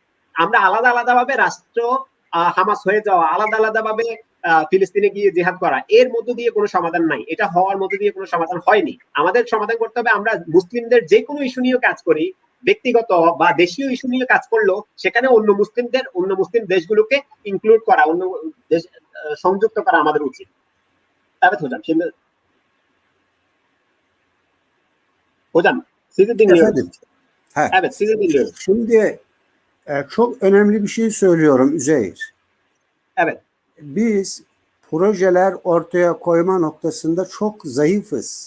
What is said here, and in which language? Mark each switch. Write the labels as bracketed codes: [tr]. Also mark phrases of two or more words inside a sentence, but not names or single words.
[bn] আমরা আলাদা আলাদা ভাবে রাষ্ট্র হামাস হয়ে যাওয়া, আলাদা আলাদা ভাবে ফিলিস্তিনে গিয়ে জিহাদ করা, এর মধ্য দিয়ে কোনো সমাধান নাই, এটা হওয়ার মধ্য দিয়ে কোনো সমাধান হয়নি। আমাদের সমাধান করতে হবে, আমরা মুসলিমদের যে কোনো ইস্যু নিয়ে কাজ করি, ব্যক্তিগত বা দেশীয় ইস্যু নিয়ে কাজ করলেও সেখানে অন্য মুসলিম দেশগুলোকে ইনক্লুড করা, অন্য দেশ সংযুক্ত করা আমাদের উচিত। [tr] Evet hocam, sizi dinliyoruz. Efendim, Evet, sizi dinliyoruz. Şimdi çok önemli bir şey söylüyorum Üzeyir. Evet. Biz projeler ortaya koyma noktasında çok zayıfız.